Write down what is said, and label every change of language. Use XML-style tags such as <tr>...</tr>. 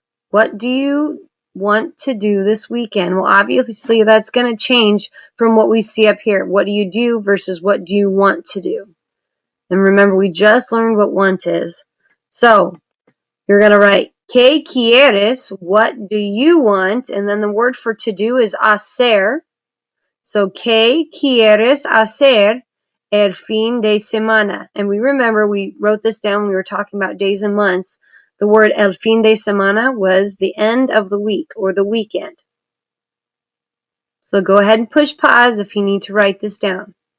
<en>What do you want to do this weekend? Well, obviously that's going to change from what we see up here. What do you do versus what do you want to do? And remember, we just learned what want is. So you're going to write,</en> <es>¿Qué quieres?</es> <en>What do you want? And then the word for to do is hacer. So,</en> <es>¿Qué quieres hacer el fin de semana?</es> <en>And we remember we wrote this down when we were talking about days and months. The word</en> <es>el fin de semana</es> <en>was the end of the week or the weekend. So go ahead and push pause if you need to write this down.</en>